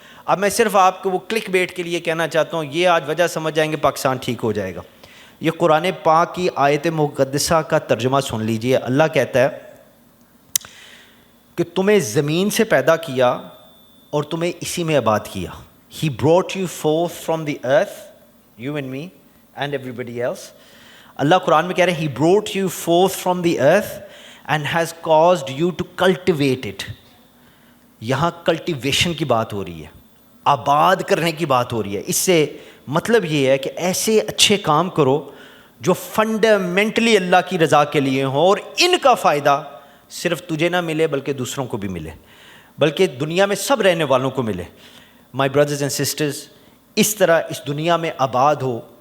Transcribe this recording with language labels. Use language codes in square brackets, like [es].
[ur] اب میں صرف آپ کو وہ کلک بیٹ کے لیے کہنا چاہتا ہوں, یہ آج وجہ سمجھ جائیں گے پاکستان ٹھیک ہو جائے گا. یہ قرآن پاک کی آیت مقدسہ کا ترجمہ سن لیجئے. اللہ کہتا ہے کہ تمہیں زمین سے پیدا کیا اور تمہیں اسی میں آباد کیا. [en] He brought you forth from the earth, you and me and everybody else. [ur] اللہ قرآن میں کہہ رہے ہیں [en] He brought you forth from the earth and has caused you to cultivate it. [ur] یہاں کلٹیویشن کی بات ہو رہی ہے, آباد کرنے کی بات ہو رہی ہے. اس سے مطلب یہ ہے کہ ایسے اچھے کام کرو جو فنڈامنٹلی اللہ کی رضا کے لیے ہوں اور ان کا فائدہ صرف تجھے نہ ملے بلکہ دوسروں کو بھی ملے, بلکہ دنیا میں سب رہنے والوں کو ملے. [en] my brothers and sisters, [ur] اس طرح اس دنیا میں آباد ہو,